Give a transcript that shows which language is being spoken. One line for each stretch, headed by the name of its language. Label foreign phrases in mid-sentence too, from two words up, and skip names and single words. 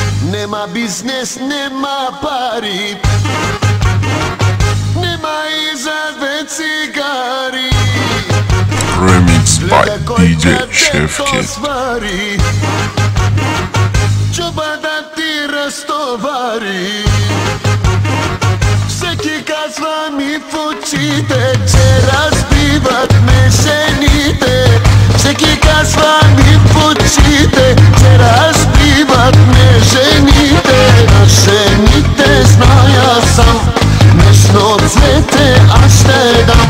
Macedonian: Нема бизнис, нема пари, нема и за две цигари.
English: Remix by DJ Šefket.
Macedonian: Чоба да ти растовари.
Bulgarian: Всеки казва ми в очите, че разбиват ме жените. Всеки казва ми в очите, че разбиват ме жените. На жените зная сам, нежно цвете аз ще дам.